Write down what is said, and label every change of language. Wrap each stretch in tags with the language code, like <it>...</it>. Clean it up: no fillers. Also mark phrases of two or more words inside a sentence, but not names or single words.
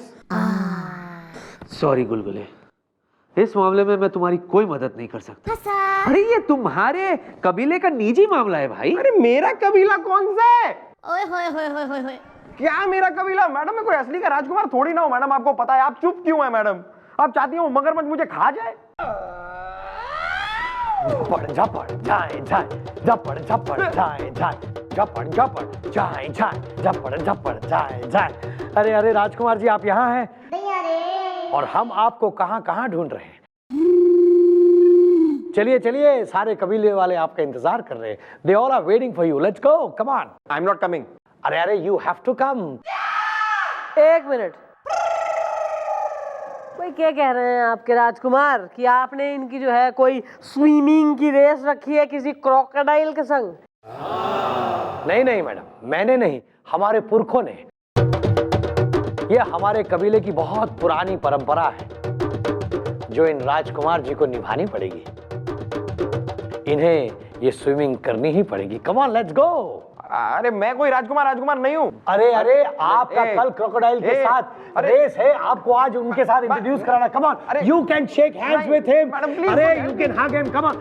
<hi>सॉरी गुलगुले, इस मामले में मैं तुम्हारी कोई मदद नहीं कर सकता। अरे ये तुम्हारे कबीले का निजी मामला है भाई। अरे मेरा कबीला कौन सा है? ओए होए होए होए होए होए। क्या मेरा कबीला? मैडम मैं कोई असली का राजकुमार थोड़ी ना हूं मैडम, आपको पता है। आप चुप क्यों है मैडम? आप चाहती हो मगरमच्छ मुझे खा जाए? झपड़ झपड़ जाए जाए, झपड़ झपड़ जाए जाए, झपड़ झपड़ जाए जाए, झपड़ झपड़ जाए जाए। अरे अरे राजकुमार जी, आप यहाँ हैं? और हम आपको कहाँ कहाँ ढूंढ रहे हैं। चलिए चलिए, सारे कबीले वाले आपका इंतजार कर रहे हैं।</hi> <en>They all are waiting for you, let's go, come on. I am not coming. अरे अरे, You have to come.</en> <hi>एक मिनट, कोई क्या कह रहे हैं आपके राजकुमार कि आपने इनकी जो है कोई स्विमिंग की रेस रखी है किसी क्रोकोडाइल के संग? नहीं नहीं मैडम, मैंने नहीं, हमारे पुरखों ने। यह हमारे कबीले की बहुत पुरानी परंपरा है जो इन राजकुमार जी को निभानी पड़ेगी। इन्हें ये स्विमिंग करनी ही पड़ेगी।</hi> <en>Come on, let's go.</en> <hi>अरे मैं कोई राजकुमार नहीं हूँ। अरे अरे, आपका कल क्रोकोडाइल के साथ रेस है, आपको आज उनके साथ इंट्रोड्यूस कराना।</hi> <en>Come on, you can shake hands with him. अरे you can hug him, come on.</en>